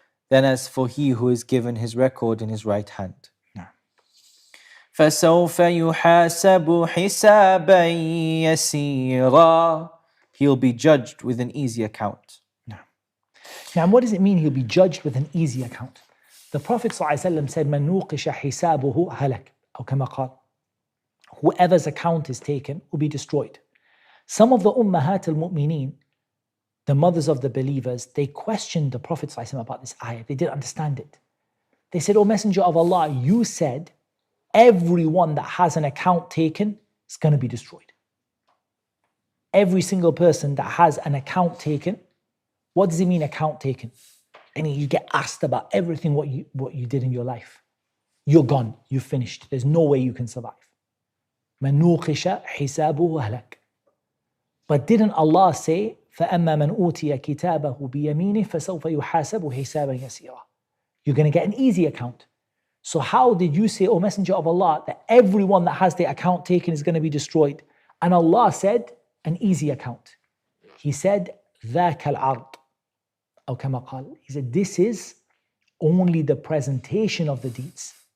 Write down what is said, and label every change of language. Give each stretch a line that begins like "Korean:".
English: Then as for he who is given his record in his right hand.
Arabic: فَسَوْفَ يُحَاسَبُ حِسَابًا يَسِيرًا.
English: He'll be judged with an easy account. Now, what does it mean he'll be judged with an easy account? The Prophet ﷺ said,
Arabic: مَنْ نُوقِشَ حِسَابُهُ هَلَكَ أو كما قال.
English: Whoever's account is taken will be destroyed. Some of the Ummahat al-Mu'mineen, the mothers of the believers, they questioned the Prophet ﷺ about this ayah. They didn't understand it. They said, O Messenger of Allah, you said everyone that has an account taken is going to be destroyed. Every single person that has an account taken. What does it mean, account taken? And you get asked about everything what you did in your life. You're gone. You're finished. There's no way you can survive.
Arabic: مَنْ نُوقِشَ حِسَابُهُ هَلَكَ.
English: But didn't Allah say,
Arabic: فَأَمَّا مَنْ أُوتِيَ كِتَابَهُ بِيَمِينِهِ فَسَوْفَ يُحَاسَبُ حِسَابًا يَسِيرًا.
English: You're going to get an easy account. So how did you say, O Messenger of Allah, that everyone that has their account taken is going to be destroyed? And Allah said, an easy account. He said,
Arabic: ذَاكَ الْعَرْض. أو كما قال.
English: He said, this is only the presentation of the deeds.